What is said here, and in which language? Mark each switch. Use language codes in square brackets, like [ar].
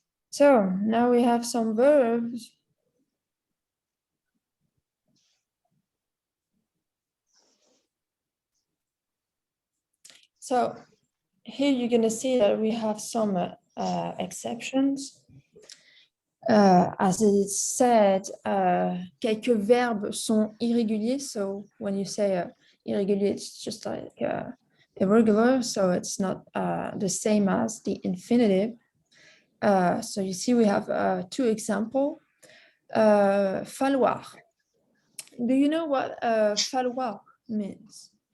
[en] So now we have some verbs. So here you're going to see that we have some exceptions. As it is said, [fr] quelques verbes sont irréguliers. [en] So when you say irregular, it's just like irregular. So it's not the same as the infinitive. So you see we have two examples. Falloir. Do you know what falloir means?